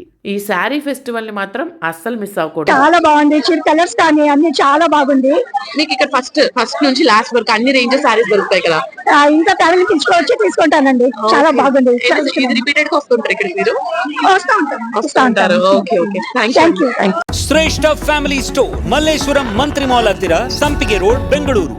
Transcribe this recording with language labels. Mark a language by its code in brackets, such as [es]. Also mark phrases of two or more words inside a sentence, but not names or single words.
[te] ఈ [en] saree festival [te] ని మాత్రం అస్సలు మిస్ అవ్వకూడదు. చాలా బాగుంది. కలర్స్ కానీ అన్ని చాలా బాగుంది. మీకు ఇక్కడ ఫస్ట్ నుంచి లాస్ట్ వరకు అన్ని [en] ranges sarees [te] దొరుకుతాయి కదా. ఇంకా ఫ్యామిలీ తీసుకుంటానండి. చాలా బాగుంది. రిపీటెడ్ గా వస్తుంటారు ఇక్కడ మీరు? వస్తా ఉంటారు. [en] okay okay, thank you. [kn] ಶ್ರೇಷ್ಠ ಫ್ಯಾಮಿಲಿ ಸ್ಟೋರ್ ಮಲ್ಲೇಶ್ವರಂ ಮಂತ್ರಿ ಮಾಲ್ ಹತ್ತಿರ ಸಂಪಿಗೆ ರೋಡ್ ಬೆಂಗಳೂರು.